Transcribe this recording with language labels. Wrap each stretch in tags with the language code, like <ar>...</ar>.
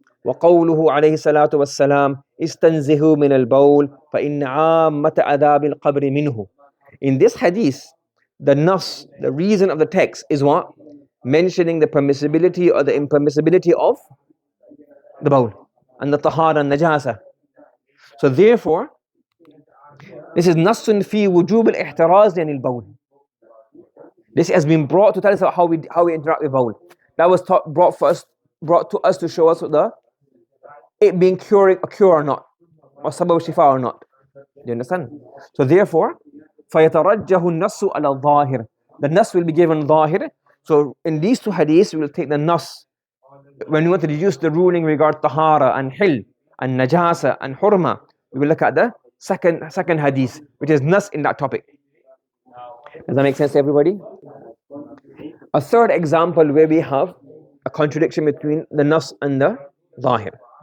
<ar>وقوله عليه الصلاة والسلام استنزهوا من البول فإن عامة عذاب القبر منه.</ar> <en>In this hadith, the nas, the reason of the text is what? Mentioning the permissibility or the impermissibility of the bowl and the tahara and najasa. So therefore, this is nasun fi wujub al-ihtiraz an al-bawl. This has been brought to tell us how we interact with bowl. That was brought to us to show us it being cure or not, or sabab shifa or not. Do you understand? So therefore,</en> <ar>فَيَتَرَجَّهُ النَّصُّ عَلَى الظَّاهِرِ.</ar> <en>The nas will be given zahir. So in these two hadiths, we will take the nas. When we want to deduce the ruling regarding tahara and hil and najasa and hurma, we will look at the second hadith, which is nas in that topic. Does that make sense to everybody? A third example where we have a contradiction between the nas and the zahir.</en>